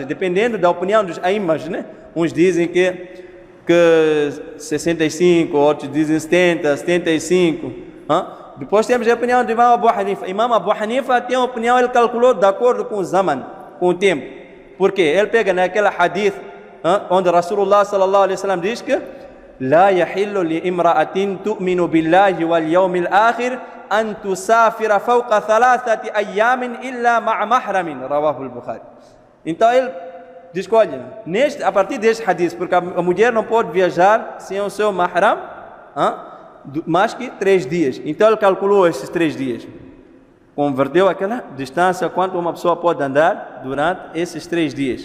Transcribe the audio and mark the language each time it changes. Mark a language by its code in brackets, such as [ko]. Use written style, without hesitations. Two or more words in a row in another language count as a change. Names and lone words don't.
[pt] Dependendo da opinião dos aimas, né? Uns dizem que 65, outros dizem 70, 75. Depois temos a opinião do Imam Abu Hanifa. Imam Abu Hanifa tem a opinião, ele calculou de acordo com o zaman, com o tempo. Por quê? Ele pega naquela hadith onde [ar] رسول الله صلى الله عليه وسلم [pt] diz que [ar] لا يحل لامرأة تؤمن بالله واليوم الآخر أن تسافر فوق 3 أيام إلا مع محرم رواه البخاري. [pt] Então ele diz, olha, a partir deste hadith, porque a mulher não pode viajar sem o seu mahram mais que 3 dias. Então ele calculou esses 3 dias, converteu aquela distância quanto uma pessoa pode andar durante esses 3 dias.